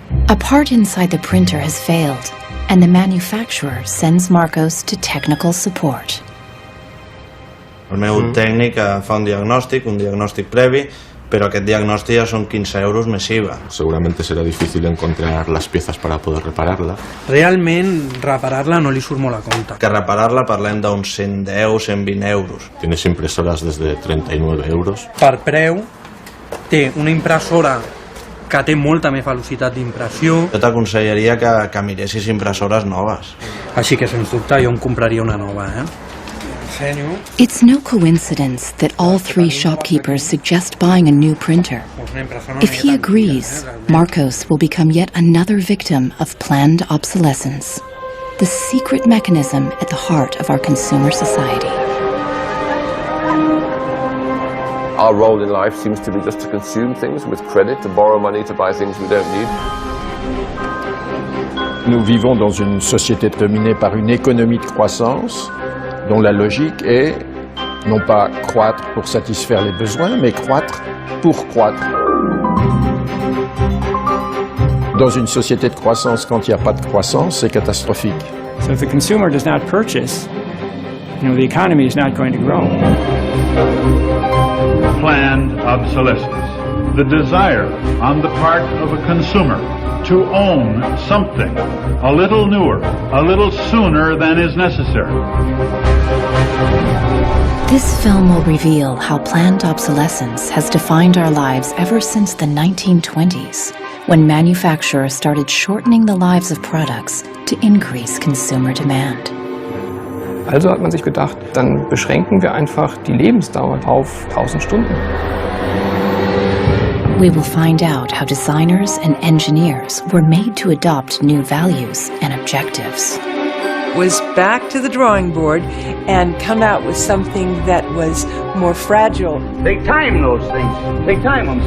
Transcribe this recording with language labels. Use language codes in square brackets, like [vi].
[en] A part inside the printer has failed, and the manufacturer sends Marcos to technical support. [ca] El meu tècnic fa un diagnòstic previ, però aquest diagnòstic ja són 15 euros més IVA. [es] Seguramente será difícil encontrar las piezas para poder repararla. [ca] Realment, reparar-la no li surt molt a compte. Que reparar-la parlem d'uns 110, 120 euros. [es] Tienes impresoras desde 39 euros. [ca] Per preu, té una impressora que té molta més velocitat d'impressió. Jo t'aconsellaria que miressis impressores noves. Així que, sens dubte, jo em compraria una nova, [en] It's no coincidence that all three shopkeepers suggest buying a new printer. If he agrees, Marcos will become yet another victim of planned obsolescence, the secret mechanism at the heart of our consumer society. Our role in life seems to be just to consume things with credit, to borrow money to buy things we don't need. [fr] Nous vivons dans une société dominée par une économie de croissance dont la logique est non pas croître pour satisfaire les besoins, mais croître pour croître. Dans une société de croissance, quand il n'y a pas de croissance, c'est catastrophique. [en] So if the consumer does not purchase, the economy is not going to grow. Planned obsolescence, the desire on the part of a consumer to own something a little newer, a little sooner than is necessary. This film will reveal how planned obsolescence has defined our lives ever since the 1920s, when manufacturers started shortening the lives of products to increase consumer demand. [de] Also hat man sich gedacht, dann beschränken wir einfach die Lebensdauer auf 1000 Stunden. [en] We will find out how designers and engineers were made to adopt new values and objectives. Was back to the drawing board and come out with something that was more fragile. They time those things. They time them.